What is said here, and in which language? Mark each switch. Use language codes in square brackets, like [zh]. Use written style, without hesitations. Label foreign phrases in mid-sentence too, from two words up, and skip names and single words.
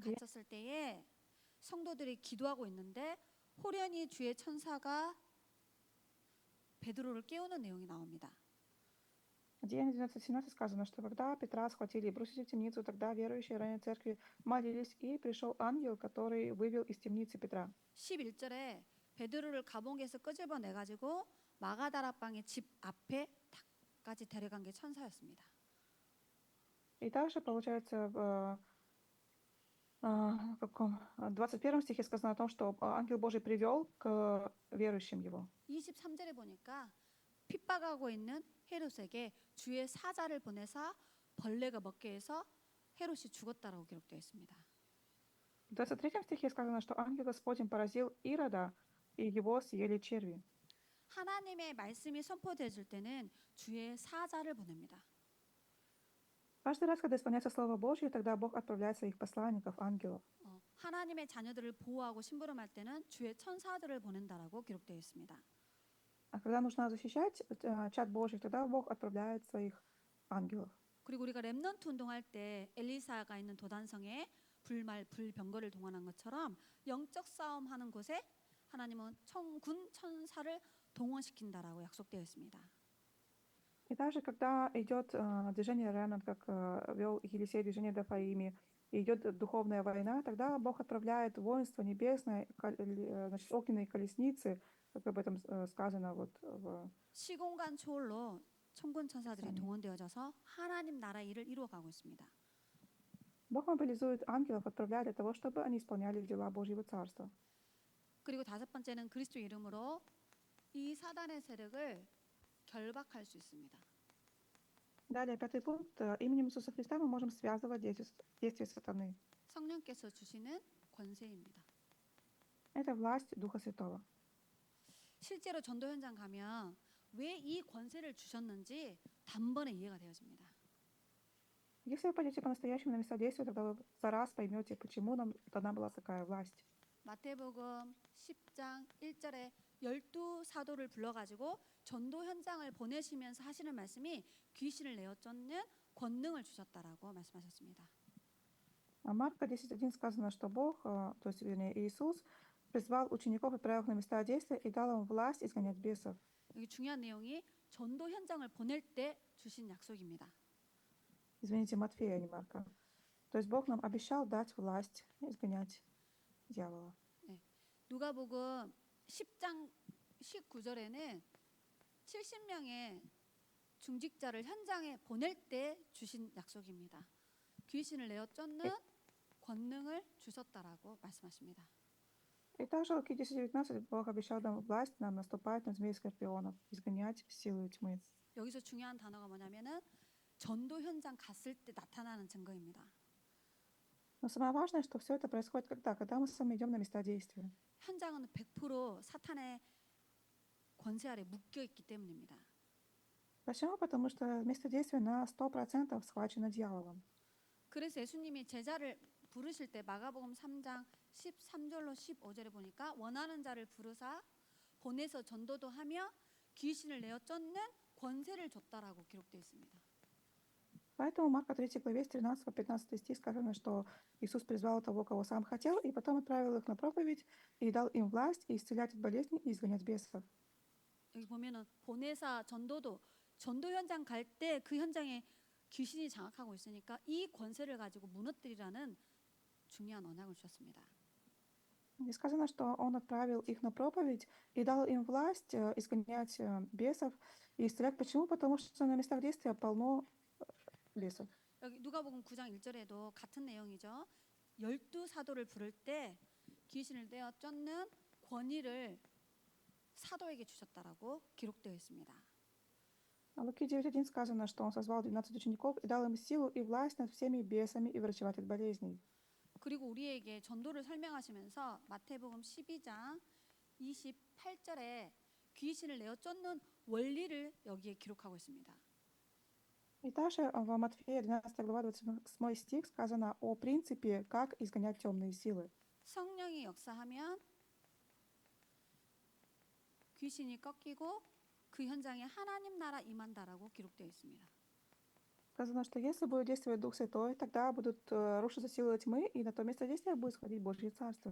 [ko] 네. 갇혔을 때에 성도들이 기도하고 있는데 호련히 주의 천사가 베드로를 깨우는 내용이 나옵니다. [ru] В Деяниях 19:17 сказано, что когда Петра схватили и бросили в темницу, тогда верующие ранее церкви молились, и пришел ангел, который вывел из темницы Петра. [ko] 11절에 베드로를 감옥에서 끄집어 내 가지고 마가다라방의 집 앞에까지 데려간 게 천사였습니다. [ru] И также, получается, в 21 стихе сказано о том, что ангел Божий привел к верующим его. [ko] 23절에 보니까 핍박하고 있는 헤롯에게 주의 사자를 보내사 벌레가 먹게 해서 헤롯이 죽었다라고 기록되어 있습니다. [ru] В 23 стихе сказано, что ангел Господень поразил Ирода, и его съели черви. [ko] 하나님의 말씀이 선포되어질 때는 주의 사자를 보냅니다. [ru] Каждый раз, когда исполняется Слово Божье, тогда Бог отправляет своих посланников, ангелов. [ko] 하나님의 자녀들을 보호하고 심부름할 때는 주의 천사들을 보낸다라고 기록되어 있습니다. [ru] А когда нужно защищать чад Божий, тогда Бог отправляет своих ангелов. [ko] 그리고 우리가 렘넌트 운동할 때 엘리사가 있는 도단성에 불병거를 동원한 것처럼 영적 싸움하는 곳에 하나님은 군 천사를 동원시킨다라고 약속되어 있습니다. [ru] И также, когда идет движение Ремнант, как вел Елисей движение в Ефраиме, и идет духовная война, тогда Бог отправляет воинство небесное, значит, огненные колесницы, как об этом сказано вот в [ko] 시공간 초월로 천군 천사들이 [ru] Писании. [ko] 동원되어져서 하나님 나라 일을 이루어가고 있습니다. [ru] Бог мобилизует ангелов, отправляет для того, чтобы они исполняли дела Божьего Царства. [ko] 그리고 다섯 번째는 그리스도 이름으로 이 사단의 세력을 결박할 수 있습니다. [ru] Далее, 5 пункт. Именем Иисуса Христа мы можем связывать действия сатаны. [ko] 성령께서 주시는 권세입니다. [ru] Это власть Духа Святого. [ko] 실제로 전도 현장 가면 왜 이 권세를 주셨는지 단번에 이해가 되어집니다. [ru] Если вы пойдете по-настоящему на места действия, тогда вы за раз поймете, почему нам дана была такая власть. [ko] 마태복음 10장 1절에 12사도를 불러가지고 전도 현장을 보내시면서 하시는 말씀이 귀신을 내어 쫓는 권능을 주셨다라고 말씀하셨습니다. [ru] А Марка 10:1 сказано, что Бог, то есть, вернее, Иисус, призвал учеников, отправил их на места действия и дал им власть изгонять бесов. [ko] 여기 중요한 내용이 전도 현장을 보낼 때 주신 약속입니다. [ru] Извините, Матфея, а не Марка. То есть Бог нам обещал дать власть изгонять дьявола. [ko] 누가복음 10장 19절에는 70명의 중직자를 현장에 보낼 때 주신 약속입니다. 귀신을 내어 쫓는 권능을 주셨다라고 말씀하십니다. [ru] И также в Луки 10:19 Бог обещал нам власть нам наступать на змей и скорпионов, изгонять силы тьмы. [ko] 여기서 중요한 단어가 뭐냐면은 전도 현장 갔을 때 나타나는 증거입니다. [ru] Но самое важное, что все это происходит когда? Когда мы с вами идем на места действия. [ko] 현장은 100% 사탄의 권세 아래 묶여 있기 때문입니다. [ru] Почему? Потому что место действия на 100% схвачено дьяволом. [ko] 그래서 예수님이 제자를 부르실 때 마가복음 3장 13절로 15절에 보니까 원하는 자를 부르사 보내서 전도도 하며 귀신을 내어 쫓는 권세를 줬다라고 기록되어 있습니다. [ru] Поэтому Марка 3 главе с 13 по 15 стих сказано, что Иисус призвал того, кого сам хотел, и потом отправил их на проповедь и дал им власть исцелять от болезней и изгонять бесов. [ko] 여기 보면은 보내사 전도도 전도 현장 갈 때 그 현장에 귀신이 장악하고 있으니까 이 권세를 가지고 무너뜨리라는 중요한 언약을 주셨습니다. [ru] И сказано, что он отправил их на проповедь и дал им власть изгонять бесов и исцелять. Почему? Потому что на местах действия полно бесов. [ko] 여기 누가복음 9장 1절에도 같은 내용이죠. 12사도를 부를 때 귀신을 떼어 쫓는 권위를 사도에게 주셨다라고 기록되어 있습니다. [ru] В Луки 9:1 сказано, что он созвал 12 учеников и дал им силу и власть над всеми бесами и врачевать от болезней. [ko] 그리고 우리에게 전도를 설명하시면서 마태복음 12장 28절에 귀신을 내어 쫓는 원리를 여기에 기록하고 있습니다. [ru] И также в Матфея 12 глава 28 стих сказано о принципе, как изгонять темные силы. [ko] 성령이 역사하면 귀신이 꺾이고 그 현장에 하나님 나라 임한다라고 기록되어 있습니다. [ru] Сказано, что если будет действовать Дух Святой, тогда будут рушиться силы тьмы, и на то место действия будет сходить Божье Царство.